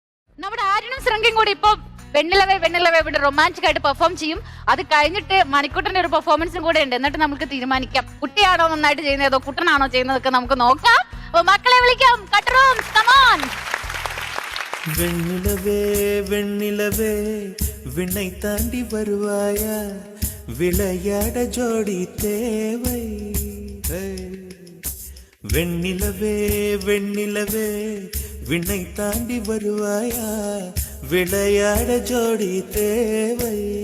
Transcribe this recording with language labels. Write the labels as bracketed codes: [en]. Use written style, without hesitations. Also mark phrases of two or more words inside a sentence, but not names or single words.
[ml] നമ്മുടെ ആര്യനും ശ്രീങ്കയും കൂടി ഇപ്പൊ വെണ്ണിലവേ വെണ്ണിലവേ ഇവിടെ റൊമാൻറ്റിക് ആയിട്ട് പെർഫോം ചെയ്യും. അത് കഴിഞ്ഞിട്ട് മണിക്കുട്ടന്റെ ഒരു പെർഫോമൻസും കൂടെ ഉണ്ട്. എന്നിട്ട് നമുക്ക് തീരുമാനിക്കാം കുട്ടിയാണോ നന്നായിട്ട് ചെയ്യുന്നത് അതോ കുട്ടനാണോ ചെയ്യുന്നതൊക്കെ നമുക്ക് നോക്കാം. അപ്പൊ മക്കളെ വിളിക്കാം. കട്ടറൂം [en] come on. [ta] வெண்ணிலவே வெண்ணிலவே விண்ணை தாண்டி வருவாயா விளையாட ஜோடி தேவை. வெண்ணிலவே வெண்ணிலவே விண்ணை தாண்டி வருவாயா விளையாட ஜோடி தேவை.